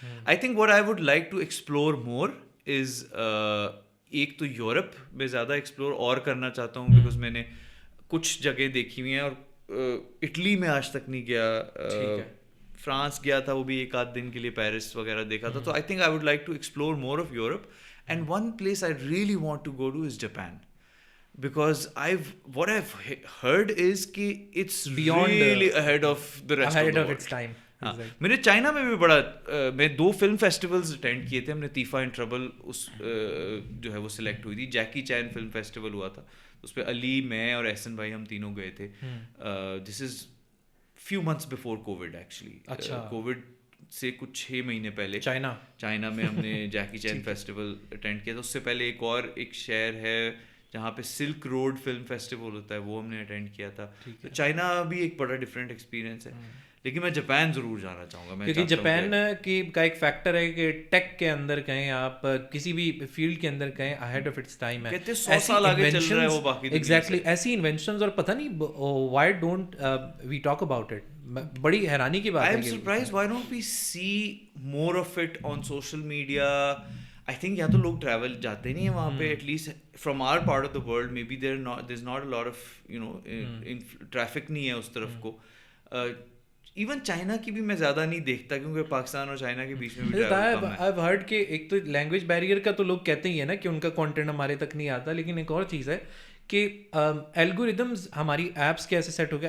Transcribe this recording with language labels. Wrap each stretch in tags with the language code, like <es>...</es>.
<ur>I think what I would like to explore مور از, ایک تو Europe میں زیادہ ایکسپلور اور کرنا چاہتا ہوں, بیکاز میں نے کچھ جگہ دیکھی ہوئی ہیں, اور اٹلی میں آج تک نہیں گیا. فرانس گیا تھا, وہ بھی 1-8 دن کے لیے, پیرس وغیرہ دیکھا تھا. تو I think I would like to explore more of Europe.</ur> <en>And one place I really want to go to is Japan, because what I've heard is کہ it's really ahead of the rest of the world. Ahead of its time.</en> <ur>میں نے China میں بھی بڑا, میں 2 film festivals attend کیے تھے. ہم نے تیفا ان ٹربل اس جو ہے وہ سلیکٹ ہوئی تھی. جیکی چین فلم فیسٹیول ہوا تھا, اس پہ علی, میں اور احسن بھائی ہم تینوں گئے تھے.</ur> <en>This is few months before COVID actually.</en> <ur>Covid سے کچھ 6 مہینے پہلے چائنا میں ہم نے جیکی چین فیسٹیول اٹینڈ کیا تھا. اس سے پہلے ایک شہر ہے جہاں پہ سلک روڈ فلم فیسٹیول ہوتا ہے, وہ ہم نے اٹینڈ کیا تھا. چائنا بھی ایک بڑا ڈفرینٹ ایکسپیرینس ہے. لیکن میں جاپان ضرور جانا چاہوں گا. کیونکہ جاپان کی کا ایک فیکٹر ہے کہ ٹیک کے اندر کہیں آپ کسی بھی فیلڈ کے اندر کہیں اہیڈ آف اٹس ٹائم ہے, کہتے 100 سال آگے چل رہا ہے وہ باقی. ایگزیکٹلی ایسی انوینشنز, اور پتہ نہیں why don't we talk about it. بڑی حیرانی کی بات ہے.</ur> <en>I am surprised why don't we see more of it on social media. I think یا تو لوگ travel جاتے نہیں ہیں وہاں پہ, at least from our part of the world maybe there's not a lot of traffic نہیں ہے اس طرف کو.</en> <ur>ایون چائنا کی بھی میں زیادہ نہیں دیکھتا کیونکہ پاکستان اور چائنا کے بیچ میں بھی ٹریول کم ہے. I've heard کہ ایک تو لینگویج بیریئر کا تو لوگ کہتے ہی ہیں نا کہ ان کا کانٹینٹ ہمارے تک نہیں آتا, لیکن ایک اور چیز ہے کہ الگوریدمز ہماری ایپس کے ایسے سیٹ ہو گئے.</ur>